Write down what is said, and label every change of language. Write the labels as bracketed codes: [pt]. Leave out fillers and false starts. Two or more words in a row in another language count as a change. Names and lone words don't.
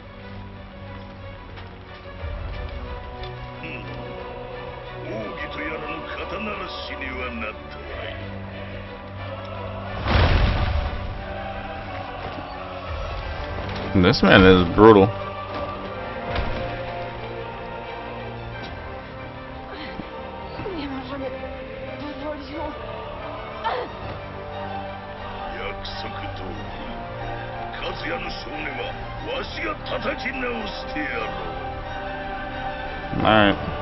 [en] This man is brutal. [pl] Nie możemy pozwolić mu. [ja] 約束通り、和也の少年はわしが叩き直してやろう。 [en] Alright.